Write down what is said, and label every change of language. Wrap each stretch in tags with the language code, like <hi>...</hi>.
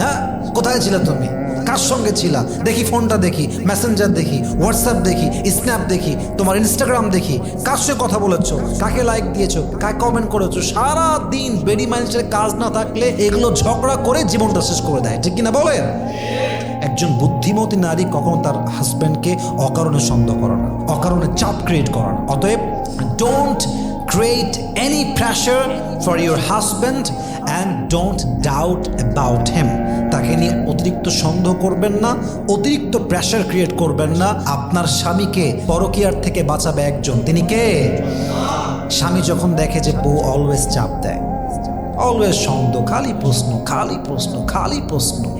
<bn>হ্যাঁ, কোথায় ছিলে তুমি, কার সঙ্গে ছিলা, দেখি ফোনটা দেখি, মেসেঞ্জার দেখি, হোয়াটসঅ্যাপ দেখি, স্ন্যাপ দেখি, তোমার ইনস্টাগ্রাম দেখি, কার সঙ্গে কথা বলেছো, কাকে লাইক দিয়েছো, কাকে কমেন্ট করেছো। সারাদিন বেডি মানুষের কাজ না থাকলে এগুলো ঝগড়া করে জীবনটা শেষ করে দেয়। ঠিক কিনা বলেন? একজন বুদ্ধিমতী নারী কখনো তার হাজব্যান্ডকে অকারণে সন্দেহ করে না, অকারণে চাপ ক্রিয়েট করে না। অতএব</bn> <en>Don't create any pressure for your husband and don't doubt about him.</en> <bn>তাকে নিয়ে অতিরিক্ত সন্দেহ করবেন না, অতিরিক্ত প্রেশার ক্রিয়েট করবেন না। আপনার স্বামীকে পরকীয়ার থেকে বাঁচাবে একজন, তিনি কে? স্বামী যখন দেখে যে বউ অলওয়েজ চাপ দেয়, অলওয়েজ সন্দেহ, খালি প্রশ্ন, খালি প্রশ্ন, খালি প্রশ্ন।</bn>